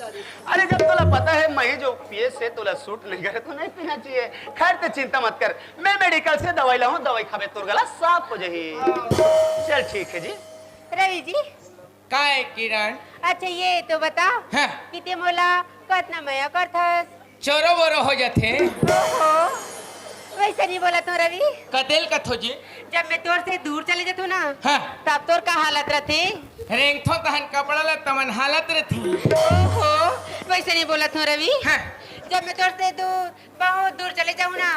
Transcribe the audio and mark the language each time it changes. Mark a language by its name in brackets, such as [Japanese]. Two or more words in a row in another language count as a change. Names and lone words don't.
[Chhattisgarhi] अरे जब तोला पता है मैं जो पिए से तोला सूट नहीं करे तो नहीं पीना चाहिए। खैर ते चिंता मत कर मैं मेडिकल से दवाई लाऊं दवाई खावे तोर गला साफ हो जाही। चल ठीक है जी। रवि जी का है किरण? अच्छा ये तो बता हाँ। कि ते मोला कितना मया करथस। चोरो बोरो हो जाते ओहो वैसे नहीं बोला तो रवि। कतेल कथो जी। जब मैं तोर से दूर चले जातू ना हाँ। तब तोर का हालत रहती। रेंगथो तहन कपड़ा ला तमन हालत रहती। ओहो वैसे नहीं बोला तो रवि। हाँ। जब मैं तोर से दूर बहुत दूर चले जाऊँ ना